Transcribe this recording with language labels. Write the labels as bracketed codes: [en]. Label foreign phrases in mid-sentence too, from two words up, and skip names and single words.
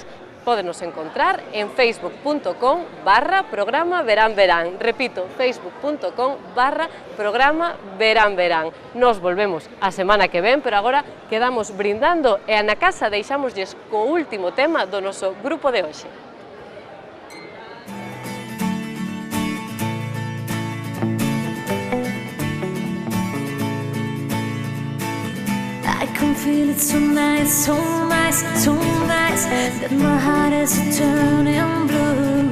[gl] Pódenos encontrar en facebook.com/programa Verán Verán. Repito, facebook.com/programa Verán Verán. Nos volvemos a semana que ven, pero agora quedamos brindando e na casa deixámoslles co último tema do noso grupo de hoxe. [en] I can feel it so nice, so nice, so nice, that my heart is turning blue.